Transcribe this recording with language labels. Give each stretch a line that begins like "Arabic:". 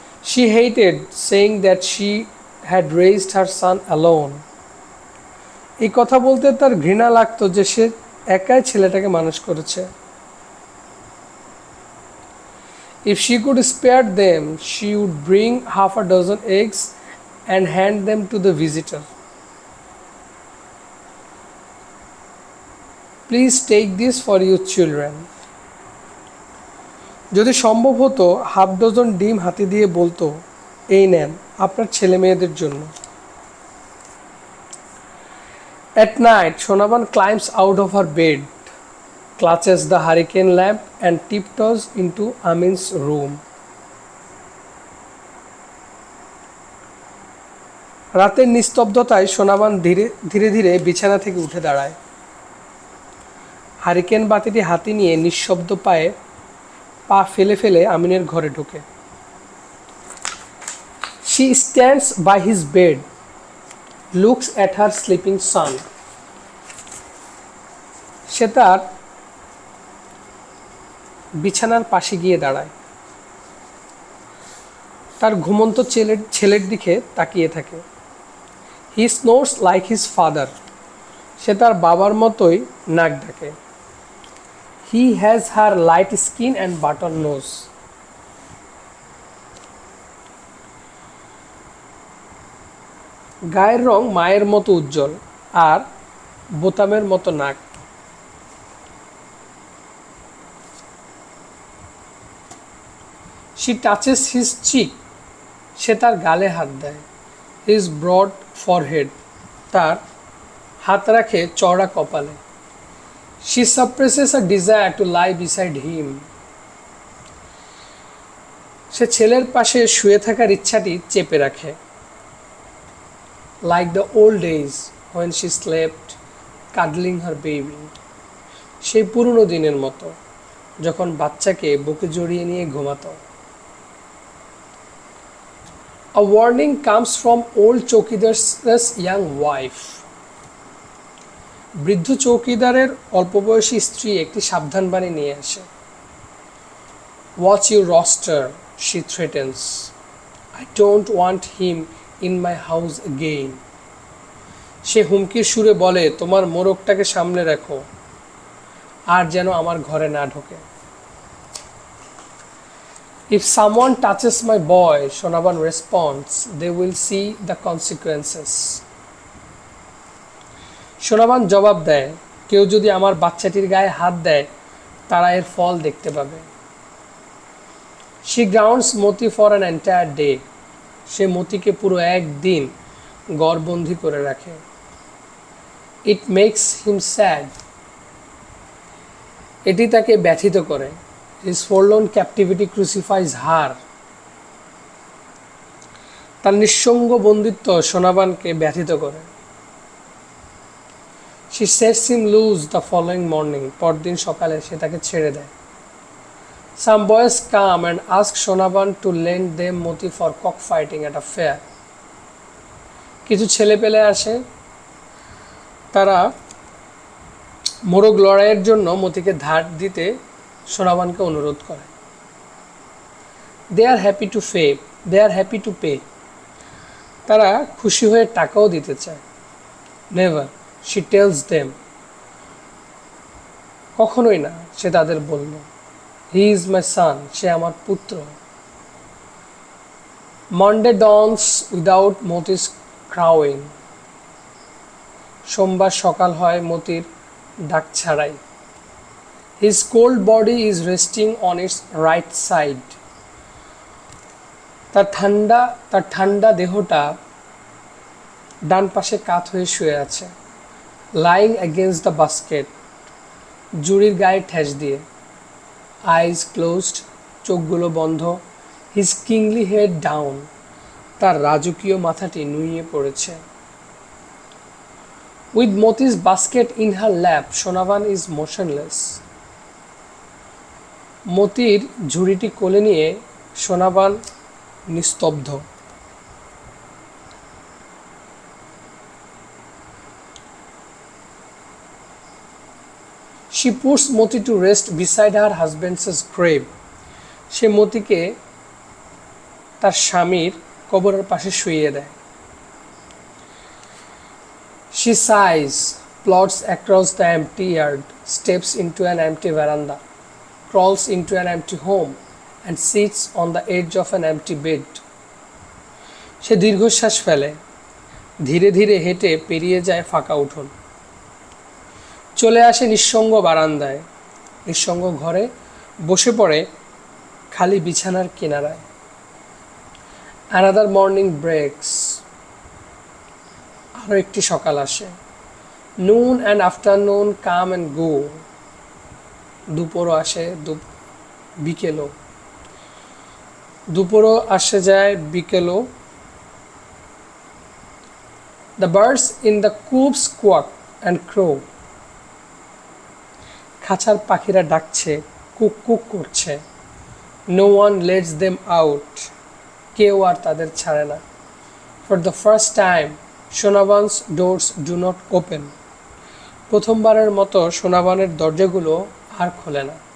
English: She hated saying that she had raised her son alone.
Bangla: এই কথা বলতে তার ঘৃণা লাগতো যে সে একাই ছেলেটাকে মানুষ করেছে।
English: If she could spare them, she would bring half a dozen eggs and hand them to the visitor. Please take this for your children.
Bangla: যদি সম্ভব হতো হাফ ডজন ডিম হাতে দিয়ে বলতো, এই নেন আপনার ছেলে মেয়েদের জন্য।
English: At night, Shonaban climbs out of her bed, clutches the hurricane lamp and tiptoes into Amin's room.
Bangla: রাতের নিস্তব্ধতায় সোনাবান ধীরে ধীরে বিছানা থেকে উঠে দাঁড়ায়। হারিকেন বাতিটি হাতে নিয়ে নিঃশব্দ পায়ে পা ফেলে ফেলে আমিনের ঘরে ঢোকে।
English: She stands by his bed, looks at her sleeping son.
Bangla: সে তার বিছানার পাশে গিয়ে দাঁড়ায়, তার ঘুমন্ত ছেলের দিকে তাকিয়ে থাকে।
English: He snores like his father.
Bangla: সে তার বাবার মতোই নাক ডাকে।
English: He has her light skin and button nose.
Bangla: গায়ের রং মায়ের মতো উজ্জ্বল আর বোতামের মতো নাক।
English: She touches his cheek.
Bangla: সে তার গালে হাত দেয়।
English: His broad forehead.
Bangla: তার হাত রাখে চওড়া কপালে।
English: She suppresses a desire to lie beside him.
Bangla: সে ছেলের পাশে শুয়ে থাকার ইচ্ছাটি চেপে রাখে।
English: Like the old days when she slept cuddling her baby.
Bangla: সেই পুরনো দিনের মতো যখন বাচ্চাকে বুকে জড়িয়ে নিয়ে ঘুমাতো।
English: A warning comes from old chowkidar's young wife.
Bangla: বৃদ্ধ চৌকিদারের অল্পবয়সী স্ত্রী একটি সাবধানবাণী নিয়ে আসে।
English: Watch your roster, she threatens. I don't want him in my house again.
Bangla: সে হুমকির সুরে বলে, তোমার মোরগটাকে সামলে রাখো, আর যেন আমার ঘরে না ঢোকে।
English: If someone touches my boy, Shonaban responds, they will see the consequences.
Bangla: Sonaban জবাব দেয়, কেউ যদি আমার বাচ্চাটির গায়ে হাত দেয় তারা এর ফল দেখতে পাবে।
English: She grounds Moti for an entire day.
Bangla: সে মতিকে পুরো একদিন ঘরবন্দি করে রাখে।
English: It makes him sad.
Bangla: এটি তাকে ব্যথিত করে।
English: His forlorn captivity crucifies her.
Bangla: তার নিঃসঙ্গ বন্দিত্ব সোনাবানকে ব্যথিত করে।
English: She sets him loose the following morning.
Bangla: পরদিন সকালে সে তাকে ছেড়ে দেয়।
English: Some boys come and ask Shonaban to lend them Moti for cockfighting at a fair.
Bangla: কিছু ছেলেপেলে আসে, তারা মোরগ লড়াইয়ের জন্য মতিকে ধার দিতে সোনাবানকে অনুরোধ করে।
English: They are happy to pay.
Bangla: তারা খুশি হয়ে টাকাও দিতে চায়।
English: Never, she tells them.
Bangla: কখনোই না, সে তাদের বলল।
English: He is my son.
Bangla: সে আমার পুত্র।
English: Monday dawns without Moti's crowing.
Bangla: সোমবার সকাল হয় মতির ডাক ছাড়াই।
English: His cold body is resting on its right side.
Bangla: তার ঠান্ডা দেহটা ডান পাশে কাত হয়ে শুয়ে আছে।
English: lying against the basket,
Bangla: জুড়ির গায়ে ঠেস দিয়ে।
English: eyes closed,
Bangla: চোখগুলো বন্ধ।
English: his kingly head down,
Bangla: তার রাজকীয় মাথাটি নুইয়ে পড়েছে।
English: With Moti's basket in her lap, Sonabhan is motionless.
Bangla: মতির ঝুড়িটি কোলে নিয়ে সোনাভান নিস্তব্ধ।
English: She puts Moti to rest beside her husband's grave.
Bangla: সে মতিকে তার স্বামীর কবরের পাশে শুইয়ে দেয়।
English: She sighs, plods across the empty yard, steps into an empty veranda, crawls into an empty home, and sits on the edge of an empty bed.
Bangla: সে দীর্ঘশ্বাস ফেলে, ধীরে ধীরে হেঁটে পেরিয়ে যায় ফাঁকা উঠোন। চলে আসে নিঃসঙ্গ বারান্দায়, নিঃসঙ্গ ঘরে বসে পড়ে খালি বিছানার কিনারায়।
English: Another morning breaks,
Bangla: আরও একটি সকাল আসে।
English: Noon and afternoon come and go,
Bangla: দুপুরও আসে বিকেলও, দুপুরও আসে যায় বিকেলও।
English: The birds in the coops quack and crow,
Bangla: খাঁচার পাখিরা ডাকছে, কুক কুক করছে।
English: No one lets them out,
Bangla: কেউ আর তাদের ছাড়ে না।
English: For the first time, Sonabhan's doors do not open,
Bangla: প্রথমবারের মতো সোনাভানের দরজাগুলো আর খোলে না।